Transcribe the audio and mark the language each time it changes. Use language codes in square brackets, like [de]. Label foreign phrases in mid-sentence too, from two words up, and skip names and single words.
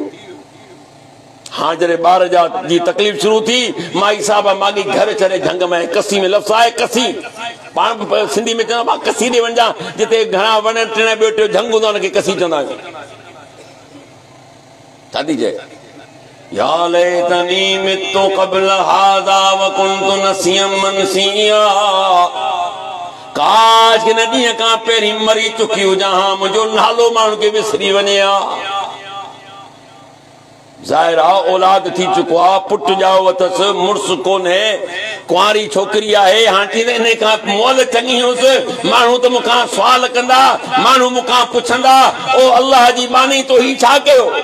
[sd] हाँ जॾहिं ॿार जी तकलीफ़ शुरू थी माई साहब मागी घर छॾे झंग में कसी में लफ़्ज़ आहे कसी पाण सिंधी में चवंदा कसी ॾे वञा जिते घणा वण टिण ॿियो टियों झंग हूंदो आहे हुनखे कसी चवंदा आहियूं। छा थी चए? [ar] يا ليتني مت قبل هذا وكنت نسيا منسيا. [sd] काश कि न ॾींहं खां पहिरीं मरी चुकी हुजां। मुंहिंजो नालो माण्हू खे विसरी वञे। ज़ाहिर आहे औलाद थी चुको आहे, पुट ॼाओ अथसि, मुड़ुस कोन्हे, कुंवारी छोकिरी आहे, हाणे इन खां मोल चङी हुअसि, माण्हू त मूंखां सुवाल कंदा, माण्हू मूंखां पुछंदा, ओ अल्लाह जी बानी तो ही छा कयो?